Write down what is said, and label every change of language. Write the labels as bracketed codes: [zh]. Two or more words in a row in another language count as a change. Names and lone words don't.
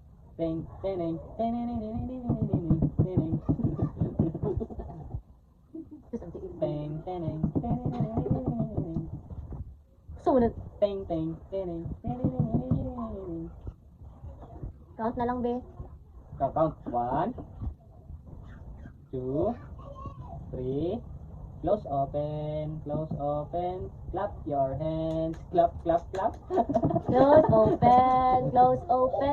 [tl] Ting, ting, ting, ting. Ting, ting, ting. Sumunod. Ting, ting, ting, ting. Count na lang, be. [en] Count. 1, 2, 3. Close, open, close, open. Clap your hands. Clap, clap, clap. Close, open, close, open.